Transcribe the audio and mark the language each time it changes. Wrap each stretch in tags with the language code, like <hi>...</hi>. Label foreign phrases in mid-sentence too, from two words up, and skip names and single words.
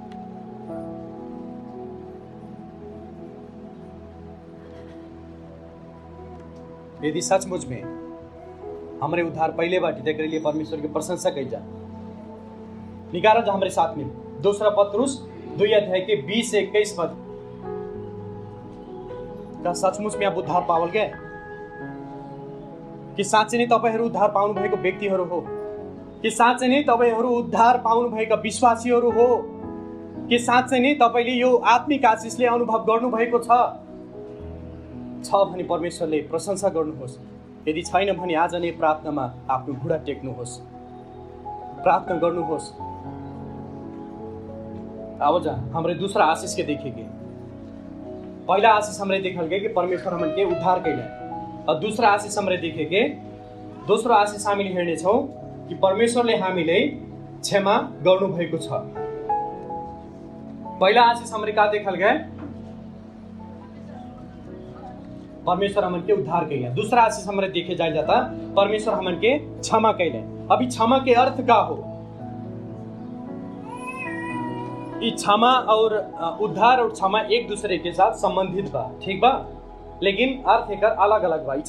<bho>यदि सचमुच में हमारे उद्धार पहले बाटी, तेरे लिए परमेश्वर की प्रशंसा कही जा। निकारा जा हमारे साथ में 2 पत्रुस 2:20-21 पद। का सचमुच में आप उद्धार पावल गए?</bho> <ne>कि साँच्चै नै तपाईहरु उद्धार पाउनु भएको व्यक्तिहरू हो? कि साँच्चै नै तपाईहरु उद्धार पाउनु भएका विश्वासीहरू हो? कि साँच्चै नै तपाईले यो आत्मिक आशीषले अनुभव गर्नु भएको छ भने परमेश्वरले प्रशंसा गर्नुहोस्। यदि छैन भने आज नै प्रार्थनामा आफ्नो घुँडा टेक्नुहोस्, प्रार्थना गर्नुहोस्।</ne> <bho>अब जा हमरे दूसरा आशीष के देखेंगे। पहला आशीष हमरे देखल गए कि परमेश्वर हमन के उद्धार कैले, और दूसरा आशीष हमरे देखेंगे।</bho> <ne>दोस्रो आशीष हामीले हेर्ने छौं कि परमेश्वरले हामीलाई क्षमा गर्नु भएको छ।</ne> <bho>पहिला आशीष हमरे का देखल गए? परमेश्वर हमन के उद्धार कैले। दूसरा आशीष हमरे देखे जाए जाता परमेश्वर हमन के क्षमा कैले। अभी क्षमा के अर्थ का हो? ये क्षमा और उद्धार और क्षमा एक दूसरे के साथ संबंधित बा, ठीक बा, लेकिन अर्थ एकर अलग अलग बा।</bho>